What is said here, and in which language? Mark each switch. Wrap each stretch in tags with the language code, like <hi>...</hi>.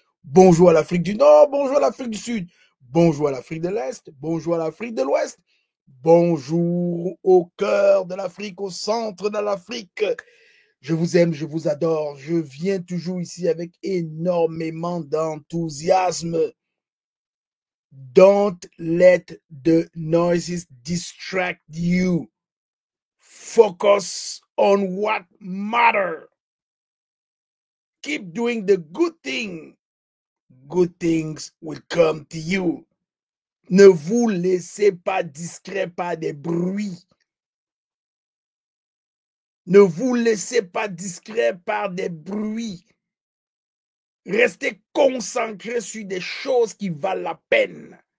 <fr>Bonjour à l'Afrique du Nord, bonjour à l'Afrique du Sud. Bonjour à l'Afrique de l'Est, bonjour à l'Afrique de l'Ouest. Bonjour au cœur de l'Afrique, au centre de l'Afrique. Je vous aime, je vous adore. Je viens toujours ici avec énormément d'enthousiasme.</fr> <en>Don't let the noises distract you. Focus on what matters. Keep doing the good thing. Good things will come to you.</en> <fr>Ne vous laissez pas distraire par des bruits. Ne vous laissez pas distraire par des bruits. Restez concentré sur des choses qui valent la peine.</fr>